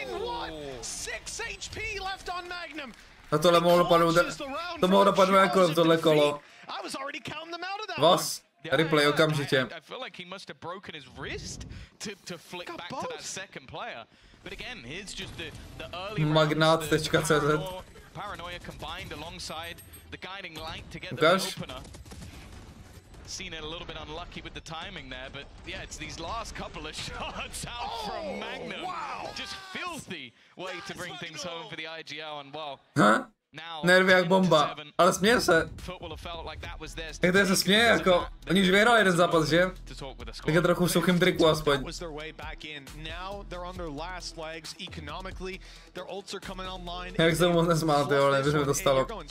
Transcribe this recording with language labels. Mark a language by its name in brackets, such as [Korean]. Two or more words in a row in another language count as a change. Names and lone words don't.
[Czech] A tohle mohlo dopadnout, to mohlo dopadnout jako v tohle kolo. Vás, replay okamžitě. Magnat.cz [English] Paranoia combined alongside the guiding light to get the [Czech] Ukáž. [English] opener. Seen it a little bit unlucky with the timing there, but yeah, it's these last couple of shots out from Magnum. Wow. Just filthy way to bring things home for the IGL, and well, Ha? now [Czech] Nervy jak bomba, ale směje se. Jak to se směje, jako, oni už vyhrali jeden zápas, že? Tak je trochu v suchým triku aspoň. Jak se mu moc nesmál, ty vole, nevěřím, že to stalo.